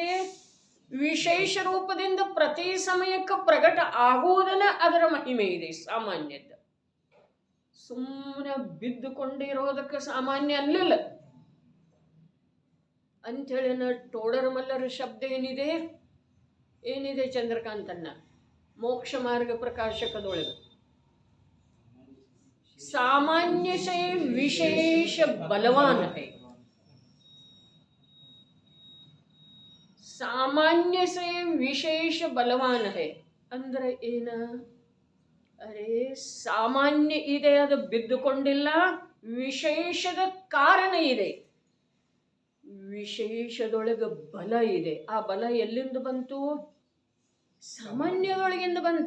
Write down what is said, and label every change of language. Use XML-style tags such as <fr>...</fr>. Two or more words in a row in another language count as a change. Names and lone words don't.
<kn>ವಿಶೇಷ ರೂಪದಿಂದ ಪ್ರತಿ ಸಮಯಕ್ಕೆ ಪ್ರಕಟ ಆಗುವುದನ್ನ ಅದರ ಮಹಿಮೆ ಇದೆ ಸಾಮಾನ್ಯದ. ಸುಮ್ಮನೆ ಬಿದ್ದುಕೊಂಡಿರೋದಕ್ಕೆ ಸಾಮಾನ್ಯ ಅಲ್ಲಿಲ್ಲ ಅಂಥೇಳಿ ಟೋಡರ ಮಲ್ಲರ ಶಬ್ದ ಏನಿದೆ ಚಂದ್ರಕಾಂತನ್ನ ಮೋಕ್ಷ ಮಾರ್ಗ ಪ್ರಕಾಶಕದೊಳಗೆ.</kn> <hi>सामान्य से विशेष बलवान है. सामान्य से विशेष बलवान है</hi> <kn>ಅಂದ್ರೆ ಏನ? ಅರೆ ಸಾಮಾನ್ಯ ಇದೆ, ಅದು ಬಿದ್ದುಕೊಂಡಿಲ್ಲ. ವಿಶೇಷದ ಕಾರಣ ಇದೆ, ವಿಶೇಷದೊಳಗೆ ಬಲ ಇದೆ. ಆ ಬಲ ಎಲ್ಲಿಂದ ಬಂತು? ಸಾಮಾನ್ಯದೊಳಗಿಂದ ಬಂತ.</kn>